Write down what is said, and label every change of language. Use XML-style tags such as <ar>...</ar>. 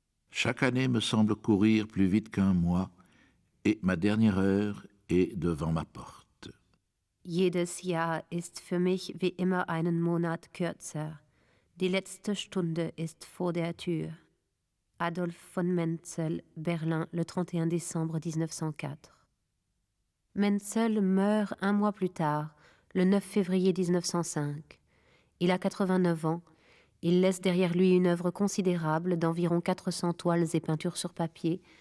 <fr>Chaque année me semble courir plus vite qu'un mois, et ma dernière heure est devant ma porte.</fr> <de>Jedes Jahr ist für mich wie immer einen Monat kürzer. Die letzte Stunde ist vor der Tür.</de> <fr>Adolf von Menzel, Berlin, le 31 décembre 1904. Menzel meurt un mois plus tard, le 9 février 1905. Il a 89 ans. Il laisse derrière lui une œuvre considérable d'environ 400 toiles et peintures sur papier</fr>